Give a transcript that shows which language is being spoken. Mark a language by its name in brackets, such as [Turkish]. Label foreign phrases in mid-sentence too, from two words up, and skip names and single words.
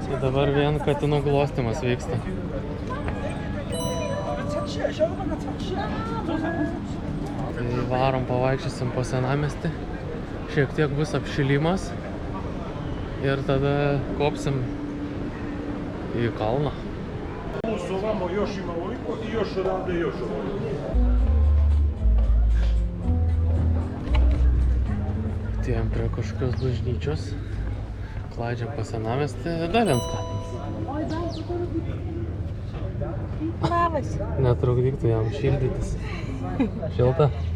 [Lithuanian] Tai dabar vien katinų glostymas vyksta. Tai varom pavaikščiosim po senamiestį. Šiek tiek bus apšilimas. Ir tada kopsim į kalną. [Serbian] Ovamo još ima ovoliko i još odavde još ovoliko. [Lithuanian] Atėjom prie kažkokios bažnyčios. Klaidžiam po senamiestį. Dar vienas katinas. Labas. Netrukdyktų jam šildytis. Šilta.